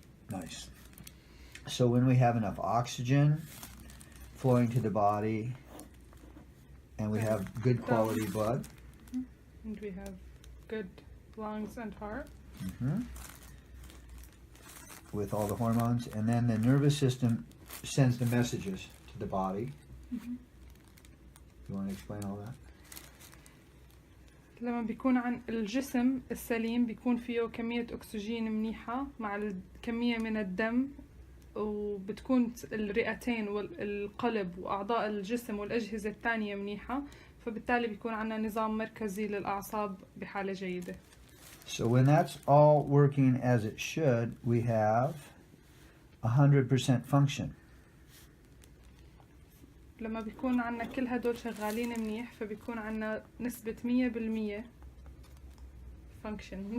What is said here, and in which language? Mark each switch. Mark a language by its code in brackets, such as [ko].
[en] Nice. So when we have enough oxygen flowing to the body and we have good quality blood, And we have good lungs and heart. with all the hormones, and then the nervous system sends the messages to the body. You want to explain all that? [ar] لما بيكون عن الجسم السليم بيكون فيه كمية أكسجين منيحة مع الكمية من الدم، وبتكون الرئتين والقلب وأعضاء الجسم والأجهزة الثانية منيحة، فبالتالي بيكون عنا نظام مركزي للأعصاب بحالة جيدة. [en] So when that's all working as it should, we have 100% function. [ar] لما بيكون عنا كل هدول شغالين منيح فبيكون عنا نسبة 100% function.